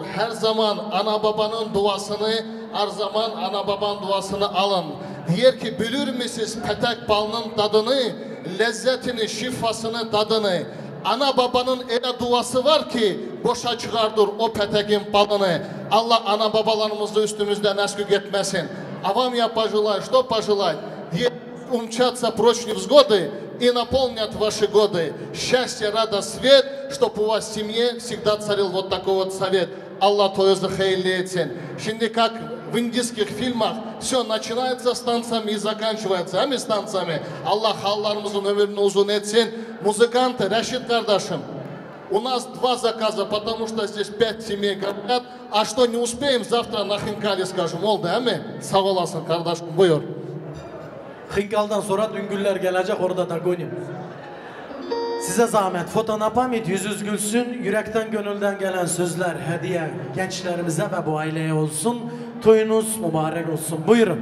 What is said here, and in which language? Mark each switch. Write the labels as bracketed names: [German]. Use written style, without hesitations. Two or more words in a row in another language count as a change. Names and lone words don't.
[Turkish] Her zaman ana babanın duasını, her zaman ana babanın duasını alın. Diyor ki bilir misiniz petek balının tadını, lezzetini, şifasını, tadını. Ana babanın öyle duası var ki boşa çıkardır o petekin balını. Allah ana babalarımızı üstümüzden eskük etmesin. [Russian] А вам я пожелаю, что пожелать? Умчаться прочь невзгоды и наполнят ваши годы. Счастье, радость, свет, чтобы у вас в семье всегда царил вот такой вот совет. [Turkish] Allah toyunuzu hayırlı etsin. [Russian] Şimdi как в индийских фильмах все начинается с танцами и заканчивается с танцами. [Turkish] Allah hallarımızın ömrünü uzun etsin. [Russian] Музыканты, Рашид Кардашим, у нас 2 заказа, потому что здесь 5 семей говорят, а что не успеем, завтра на Хинкале скажем. [Turkish] Oldu değil mi? Sağ olasın kardeşim, buyur. Hinkal'dan sonra Düngüller gelecek, orada da koyayım. Size zahmet, fotonapamet yüzünüz gülsün, yürekten gönülden gelen sözler, hediye gençlerimize ve bu aileye olsun. Toyunuz mübarek olsun. Buyurun.